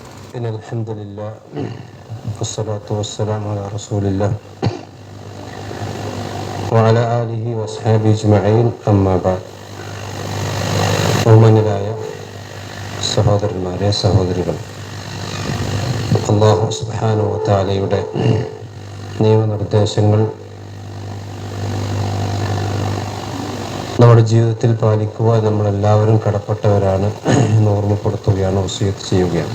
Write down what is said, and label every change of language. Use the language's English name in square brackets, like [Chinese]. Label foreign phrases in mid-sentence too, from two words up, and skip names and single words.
[Arabic] إن الحمد لله والصلاة والسلام على رسول الله وعلى آله وأصحابه أجمعين أما بعد. [Malayalam] ബഹുമാന്യരായ സഹോദരന്മാരെ, സഹോദരികൾ, അല്ലാഹു [Arabic] سبحانه وتعالى [Malayalam] നിയമനിർദ്ദേശങ്ങൾ നമ്മുടെ ജീവിതത്തിൽ പാലിക്കുക നമ്മളെല്ലാവരും കടപ്പെട്ടവരാണ് എന്ന് ഓർമ്മപ്പെടുത്തുകയാണ്, വസിയത്ത് ചെയ്യുകയാണ്.